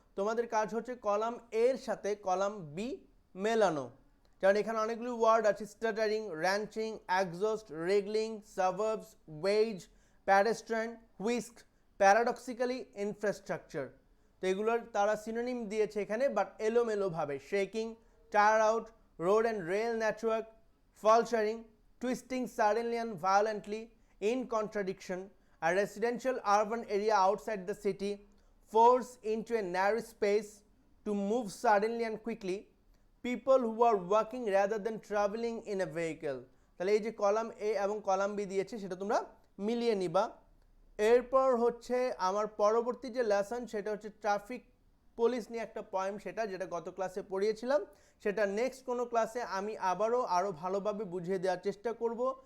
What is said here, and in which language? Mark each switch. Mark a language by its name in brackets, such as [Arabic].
[Bangla] তোমাদের কাজ হচ্ছে কলাম এর সাথে কলাম বি মেলানো, কারণ এখানে অনেকগুলো ওয়ার্ড আছে: স্টাটারিং, ranching, exhaust, রেগলিং, সাবার্বস, wedge, প্যাডেস্ট্রিয়ান, whisk, প্যারাডক্সিক্যালি, infrastructure. তো এগুলোর তারা সিনোনিম দিয়েছে এখানে, বাট এলোমেলোভাবে। [English] Shaking, tire out, road and rail network, fracturing, twisting suddenly and violently, in contradiction, a residential urban area outside the city, force into a narrow space to move suddenly and quickly, people who are walking rather than traveling in a vehicle. [Bangla] তাহলে এই যে column এ এবং column B দিয়েছে সেটা তোমরা মিলিয়ে নিবা। এরপর হচ্ছে আমার পরবর্তী যে লেসন, সেটা হচ্ছে ট্রাফিক পুলিশ নিয়ে একটা পয়েম, যেটা গত ক্লাসে পড়িয়েছিলাম। সেটা নেক্সট কোনো ক্লাসে আমি আরও ভালোভাবে বুঝিয়ে দেওয়ার চেষ্টা করব।